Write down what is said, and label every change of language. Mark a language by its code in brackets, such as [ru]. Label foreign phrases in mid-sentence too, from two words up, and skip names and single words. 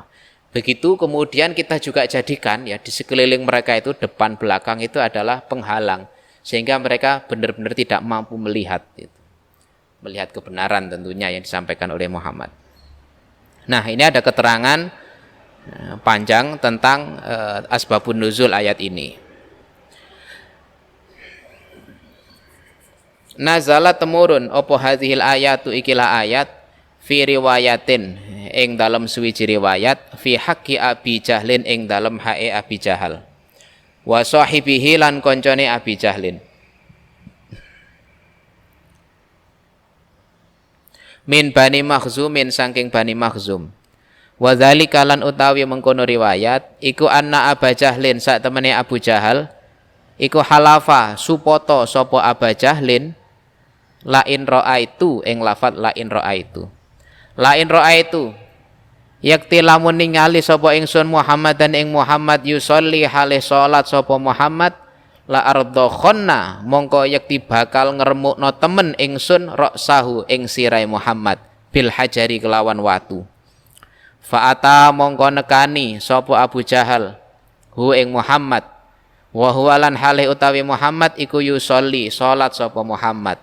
[id] Begitu kemudian kita juga jadikan ya di sekeliling mereka itu depan belakang itu adalah penghalang sehingga mereka benar-benar tidak mampu melihat melihat kebenaran tentunya yang disampaikan oleh Muhammad. Nah, ini ada keterangan panjang tentang [ar] أسباب النزول [id] ayat ini. [jv] Nazala temurun opo [ar] هذه الآية [jv] ikilah ayat [ar] في رواية [jv] ing dalam suwiji riwayat [ar] في حق أبي جهل [jv] ing dalam hae Abi Jahal [ar] وصاحبه [jv] lan koncone [ar] أبي جهل من بني مخزوم [jv] saking Bani Makhzum. [ar] وذلك [jv] lan utawi mengkono riwayat iku [ar] أن أبو جهل [jv] sak temene Abu Jahal iku halafa supoto sapa [ar] أبو جهل لئن رأيت [jv] ing lafat [ar] لئن رأيت. لئن رأيت [jv] yakti lamun ningali sapa ingsun Muhammadan ing Muhammad yusolli halih salat sapa Muhammad [ar] لأرضن [jv] mongko yakti bakal ngremukno temen ingsun ra'sahu ing sirai Muhammad [ar] بالحجر [jv] kelawan watu. Fa'ata mongko nekani sapa Abu Jahal hu ing Muhammad [ar] وهو [jv] lan halih utawi Muhammad iku yusolli salat sapa Muhammad.